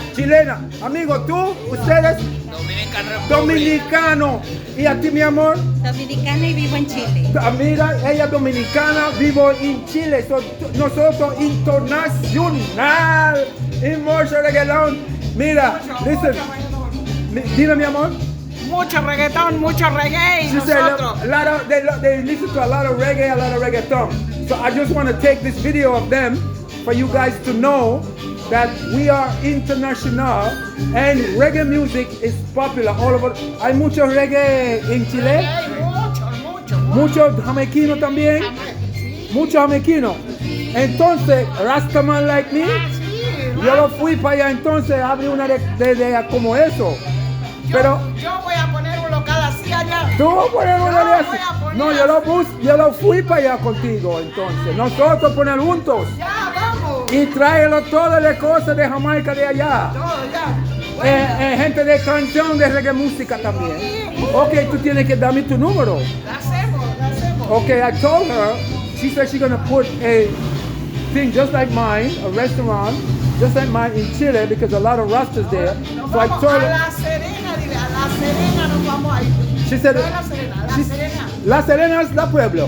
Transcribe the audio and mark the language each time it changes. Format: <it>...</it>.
<es>Chilena, amigo, tú, ustedes, dominicano. ¿Y a ti, mi amor? Dominicana y vivo en Chile. Mira, ella es dominicana, vivo en Chile, nosotros internacional, en Morsha Reggae Lounge. Mira, listen, dime, mi amor. Mucho reggaetón, mucho reggae.</es> <en>She said they listen to a lot of reggaeton. So I just want to take this video of them for you guys to know that we are international and reggae music is popular all over.</en> <es>Hay mucho reggae en Chile. Mucho jamaiquino también. Mucho jamaiquino. Entonces, Rastaman</es> <en>like me,</en> <es>yo lo fui para allá entonces, abrí una de como eso. Pero yo voy a poner un local así allá. tú vas a poner una de así. No, yo lo fui para allá contigo entonces. Nosotros poner juntos. Ya, vamos. Y tráelo todas las cosas de Jamaica de allá. Todo ya. Gente de canción, de reggae música también. Ok, tú tienes que darme tu número. La hacemos.</es> <en>Okay, I told her, she said she's gonna put a thing just like mine, a restaurant, just like mine in Chile because a lot of Rastas there. So I told her.</en> <es>La Serena, dile, a La Serena nos vamos a ir.</es> <en>She said,</en> <es>No es La Serena, La Serena.</es> <en>La Serena is La Pueblo.</en>